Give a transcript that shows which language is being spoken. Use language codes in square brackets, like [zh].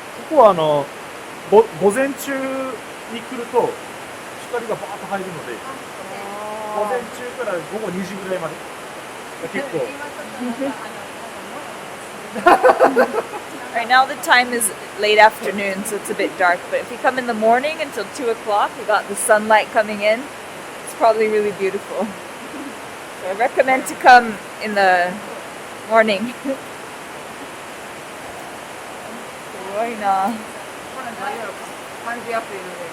[ja] ここは午前中に来ると光がバーッと入るので、午前中から午後2時ぐらいまで結構。 [en] Right now the time is late afternoon, so it's a bit dark. But if you come in the morning until 2 o'clock, you got the sunlight coming in. It's probably really beautiful. So I recommend to come in the morning. [ja] すごいな。これ大丈夫か感じやすいので。